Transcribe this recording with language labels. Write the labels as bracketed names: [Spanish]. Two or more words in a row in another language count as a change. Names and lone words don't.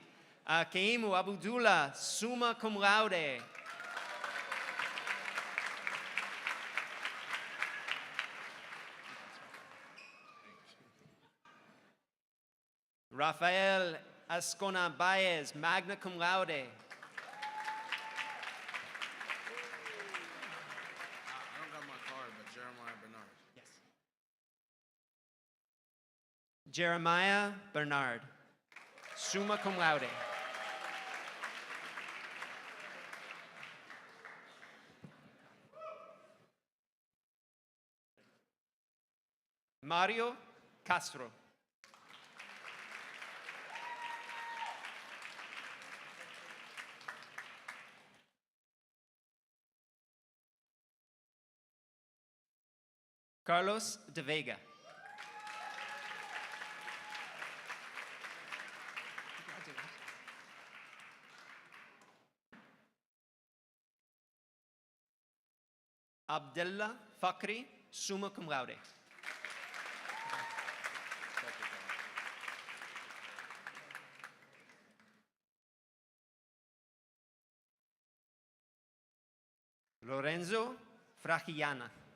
[English] Keimu Abdullah, [Latin] summa cum laude. Rafael Ascona Baez, magna cum laude. [English] I don't got my card, but Jeremiah Bernard. Yes. Jeremiah Bernard, [Latin] summa cum laude. [English] Mario Castro. Carlos de Vega. [Latin] Abdullah Fakri, summa cum laude. [English] Lorenzo Frachillana.